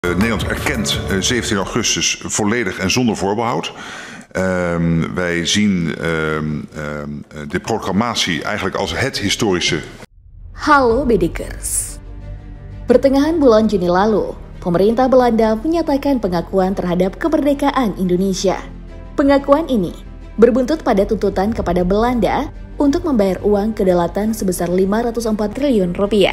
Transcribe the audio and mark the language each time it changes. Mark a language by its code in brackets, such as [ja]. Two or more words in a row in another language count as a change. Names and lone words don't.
[nl] Nederland erkent 17 augustus volledig en zonder voorbehoud. Wij zien de proclamatie eigenlijk als het historische. [id] Halo Bedikers. Pertengahan bulan Juni lalu, pemerintah Belanda menyatakan pengakuan terhadap kemerdekaan Indonesia. Pengakuan ini berbuntut pada tuntutan kepada Belanda untuk membayar uang kedaulatan sebesar 504 triliun rupiah.